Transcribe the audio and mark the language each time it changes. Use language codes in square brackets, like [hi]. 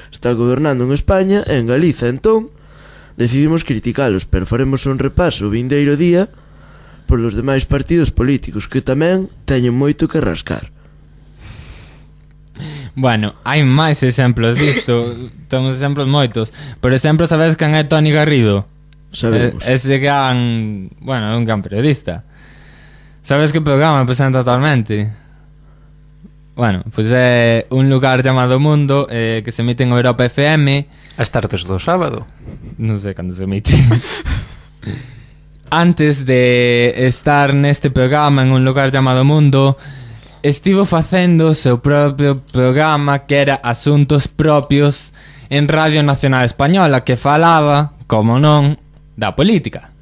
[gl] Está gobernando en España e en Galiza. Entón, decidimos criticálos, pero faremos un repaso vindeiro día polos demais partidos políticos, que tamén teñen moito que rascar. Bueno, hai máis exemplos disto. Ten exemplos moitos. Por exemplo, sabes quen é Toni Garrido? Sabemos. Ese gran... Bueno, un gran periodista. [es] ¿Sabes qué programa presenta actualmente? Bueno, pues es un lugar llamado Mundo, que se emite en Europa FM. [gl] ¿A tardes do sábado? [es] No sé cuándo se emite. Antes de estar en este programa, en un lugar llamado Mundo, estuvo haciendo su propio programa, que era Asuntos Propios, en Radio Nacional Española, [gl] que falaba, como no, da política.